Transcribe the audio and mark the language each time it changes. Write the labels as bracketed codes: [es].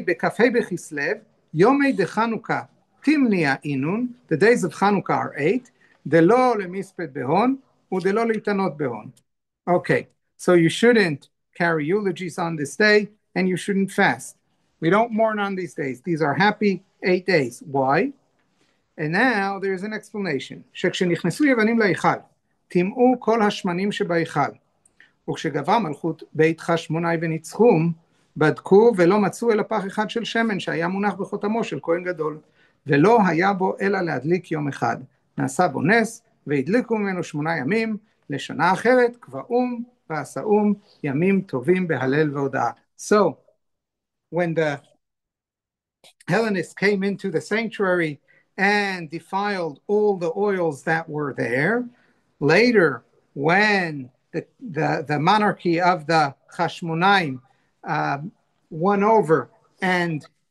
[arc] Bekafei bechislev, Yomei de Hanukkah, Timnia Inun, [en] the days of Hanukkah are 8, [arc] Delo lemisped behon, udelo leitanot behon. [en] Okay, so you shouldn't carry eulogies on this day, and you shouldn't fast. We don't mourn on these days. These are happy 8 days. Why? And now there's an explanation. [he] שכשנכנסו יוונים להיכל, טימאו כל השמנים שבהיכל, וכשגברה מלכות בית חשמונאי וניצחום, בדקו ולא מצאו אלא פח אחד של שמן שהיה מונח בחותמו של כהן גדול, ולא היה בו אלא להדליק יום אחד. נעשה בו נס, והדליקו ממנו 8 ימים, לשנה אחרת קבעום ועשאום ימים טובים בהלל והודאה. [en] So, when the Hellenists came into the sanctuary and defiled all the oils that were there, later when the monarchy of the Hashmonaim won over and